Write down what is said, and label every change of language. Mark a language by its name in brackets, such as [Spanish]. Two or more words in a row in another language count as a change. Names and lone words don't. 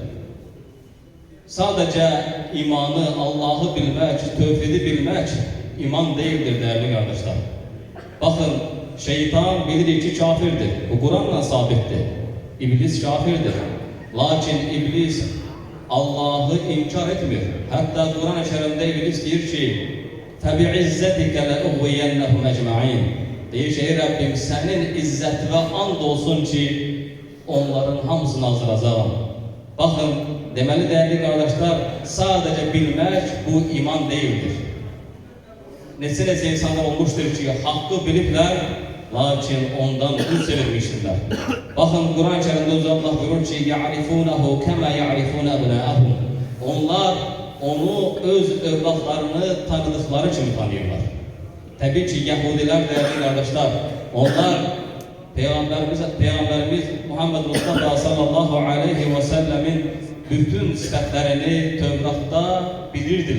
[Turkish] Sadece imanı, Allah'ı bilmek, tövhidi bilmek iman değildir değerli kardeşler. Bakın şeytan bilir ki kafirdir. Bu Kur'an'la sabittir. İblis kafirdir. Lakin iblis Allah'ı inkar etmiyor. Hatta Kur'an-ı Kerim'de iblis diyor ki [Arabic] فَبِعِزَّتِكَ لَأُغْوِيَنَّهُمْ اَجْمَعِينَ [Turkish] Deyir ki Rabbim senin izzet ve and olsun ki onların hamısını azdıracağım. Bakın demeli değerli kardeşler sadece bilmek bu iman değildir. Nesi insanlar olmuştur ki hakkı bilipler lakin ondan yüz çevirmiştirler. Bakın Kur'an-ı Kerim'de Allah buyurur ki [Arabic] يَعْرِفُونَهُ كَمَا يَعْرِفُونَ أَبْنَاءَهُمْ [Turkish] Onlar onu öz evlatlarını tanıdıkları için tanıyorlar. Tabii ki Yahudiler değerli kardeşler, onlar Peygamberimiz Muhammed Mustafa [Arabic] صلى الله عليه وسلم [Turkish] bütün sıfatlarını Tevrat'ta bilirdiler.